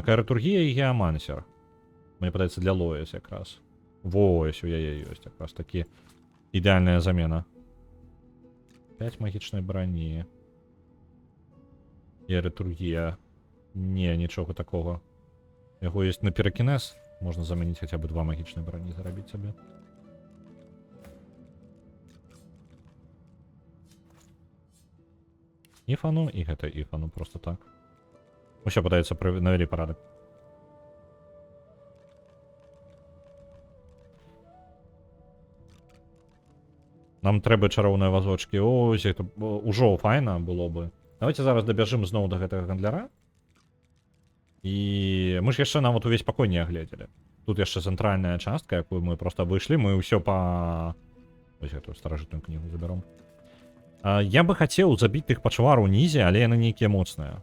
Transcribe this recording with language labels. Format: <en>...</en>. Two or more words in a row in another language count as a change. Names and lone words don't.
<be>Аэратургія і геамансер. Мне падаецца, для Лоіс якраз. Вось, у яе ёсць якраз такі ідэальная замена. 5 магічнай брані. І аэратургія. Не, нічога такога. Яго ёсць на піракінез.</be> <uk>Можна замінити хоча б 2 магічні броні, заробити собі. Іфану,</uk> <be>і гэта іфану просто так.</be> <uk>Ще подається навели порядок. Нам треба чароўныя вазочки.</uk> <be>Ось, это ўжо файна было бы. Давайте зараз добяжым зноў до гэтага гандляра. І мы ж яшчэ нават увесь пакой не агледзелі. Тут яшчэ цэнтральная частка, якую мы просто выйшлі, мы ўсё па... Ось эту старажытную кнігу забяром. Я бы хацеў забіць тых пачвар унізе, але яны нейкія моцныя.</be>